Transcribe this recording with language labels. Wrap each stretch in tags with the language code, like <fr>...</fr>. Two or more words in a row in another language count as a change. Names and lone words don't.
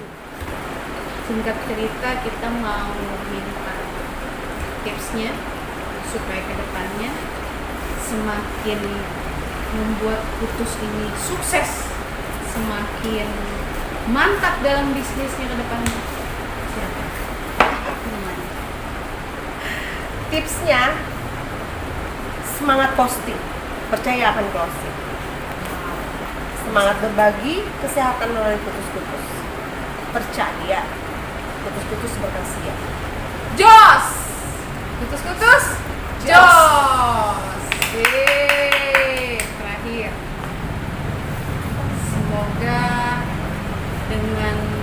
<id>Singkat cerita kita mau minta tipsnya supaya kedepannya semakin membuat kutus ini sukses, semakin mantap dalam bisnisnya ke depannya. Silakan. Gimana? Tipsnya semangat posting, percaya akan closing. Semangat berbagi, kesehatan melalui kutus-kutus. Percaya, kutus-kutus berkhasiat. Jos! Kutus-kutus? Jos! Terakhir. Semoga dengan</id>